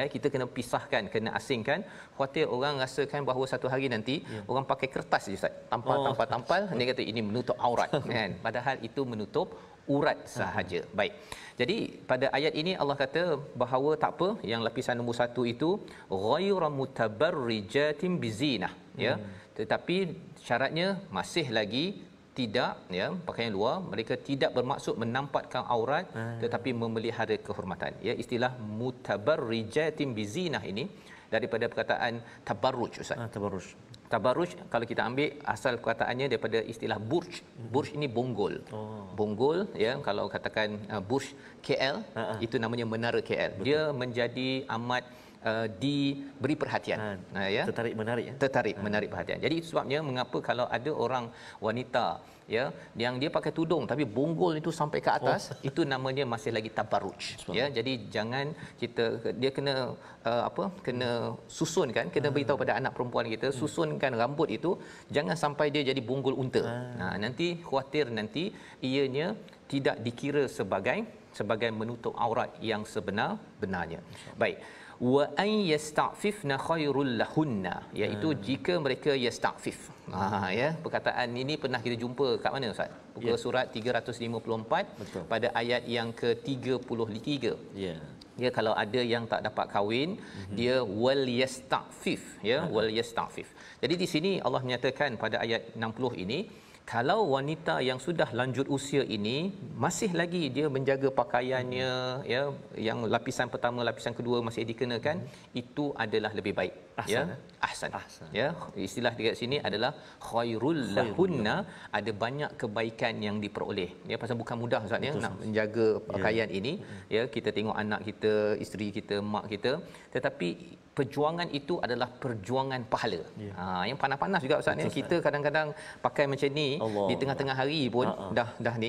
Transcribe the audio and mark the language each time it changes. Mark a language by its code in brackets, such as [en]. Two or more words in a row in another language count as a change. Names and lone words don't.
[ms] Kita kena pisahkan, kena asingkan. Khuatir orang rasakan bahawa satu hari nanti orang pakai kertas je Ustaz, tampal dia kata ini menutup aurat kan, padahal itu menutup urat sahaja. Baik, jadi pada ayat ini Allah kata bahawa tak apa, yang lapisan nombor 1 itu [ar] غير متبرجات بزينة [ms] ya, tetapi syaratnya masih lagi tidak ya, pakaian luar mereka tidak bermaksud menampakkan aurat tetapi memelihara kehormatan ya. Istilah [ar] متبرجات بزينة [ms] ini daripada perkataan tabarruj Ustaz. Tabarruj kalau kita ambil asal perkataannya daripada istilah burj. Burj ini bonggol. Bonggol ya, kalau katakan burj KL itu namanya menara KL. Dia menjadi amat diberi perhatian ya, tertarik menarik perhatian. Jadi itu sebabnya mengapa kalau ada orang wanita ya yang dia pakai tudung tapi bonggol itu sampai ke atas, itu namanya masih lagi tabarruj ya. Jadi jangan dia kena kena susunkan, kena beritahu pada anak perempuan kita, susunkan rambut itu jangan sampai dia jadi bonggol unta. Nanti khuatir nanti ianya tidak dikira sebagai menutup aurat yang sebenar-benarnya. Baik, [ar] وأن يستعففن خير لهن, [ms] iaitu jika mereka yasta'fif. Ya, perkataan ini pernah kita jumpa kat mana Ustaz? Buku surat 354 pada ayat yang ke-33. Ya, kalau ada yang tak dapat kahwin, dia [ar] وليستعفف [ms] ya, [ar] وليستعفف. [ms] Jadi di sini Allah menyatakan pada ayat 60 ini, kalau wanita yang sudah lanjut usia ini masih lagi dia menjaga pakaiannya ya, yang lapisan pertama, lapisan kedua masih dikenakan, itu adalah lebih baik ahsan. Ya, istilah dekat sini adalah [ar] خير لهن, [ms] ada banyak kebaikan yang diperoleh ya. Pasal bukan mudah Ustaz ya nak menjaga pakaian ini ya. Kita tengok anak kita, isteri kita, mak kita, tetapi perjuangan itu adalah perjuangan pahala. Yang panas-panas juga Ustaz ya. Kita kadang-kadang pakai macam ni di tengah-tengah hari pun dah ni.